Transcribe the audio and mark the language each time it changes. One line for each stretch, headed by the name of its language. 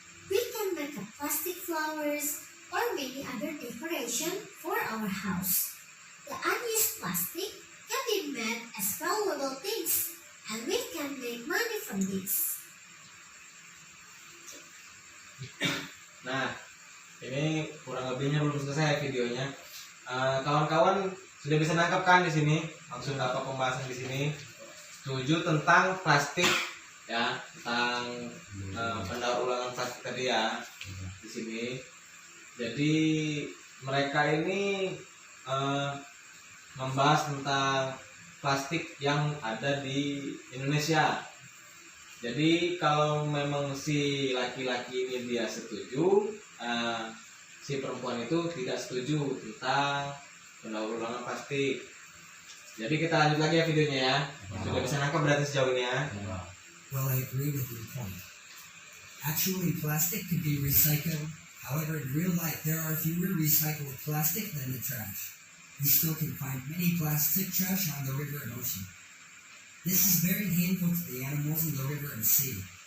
English: We can make a plastic flowers or many other decoration for our house. The unused plastic can be made as valuable things, and we can make money from this.
Indonesian: Nah, ini kurang lebihnya belum selesai videonya. Kawan-kawan sudah bisa nangkap kan di sini? Maksud apa pembahasan di sini? Setuju tentang plastik ya, tentang pendaur ulangan plastik tadi ya di sini. Jadi mereka ini membahas tentang plastik yang ada di Indonesia. Jadi kalau memang si laki-laki ini dia setuju, si perempuan itu tidak setuju tentang pendaur ulangan plastik. Jadi kita lanjut lagi ya videonya ya. Sudah bisa nangkap berarti sejauh ini ya.
English: Well, I agree with your point. Actually, plastic could be recycled. However, in real life, there are fewer recycled plastic than the trash. We still can find many plastic trash on the river and ocean. This is very harmful to the animals in the river and sea.